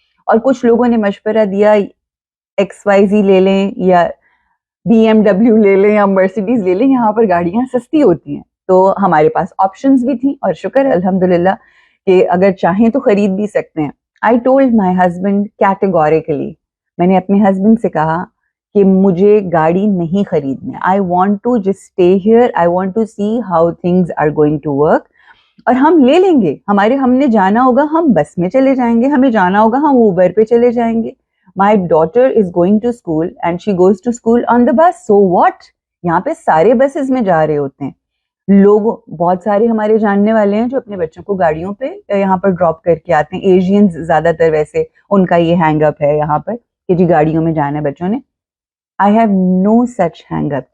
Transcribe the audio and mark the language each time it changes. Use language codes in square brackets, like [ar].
[ur] اور کچھ لوگوں نے مشورہ دیا XYZ لے لیں یا BMW لے لیں یا مرسیڈیز لے لیں, یہاں پر گاڑیاں سستی ہوتی ہیں. تو ہمارے پاس آپشنز بھی تھیں اور شکر الحمدللہ کہ اگر چاہیں تو خرید بھی سکتے ہیں. [en] I told my husband categorically, [ur] میں نے اپنے ہسبینڈ سے کہا کہ مجھے گاڑی نہیں خریدنا. [en] I want to just stay here, I want to see how things are going to work. [ur] اور ہم لے لیں گے, ہم نے جانا ہوگا ہم بس میں چلے جائیں گے, ہمیں جانا ہوگا ہم اوبر پہ چلے جائیں گے. [en] My daughter is going to school and she goes to school on the bus. So what? [ur] یہاں پہ سارے بسز میں جا رہے ہوتے ہیں لوگ. بہت سارے ہمارے جاننے والے ہیں جو اپنے بچوں کو گاڑیوں پہ یہاں پر ڈراپ کر کے آتے ہیں. ایشینز زیادہ تر ویسے ان کا یہ ہینگ اپ ہے یہاں پر کہ جی گاڑیوں میں جانا ہے بچوں نے. [en] I have no such hang up.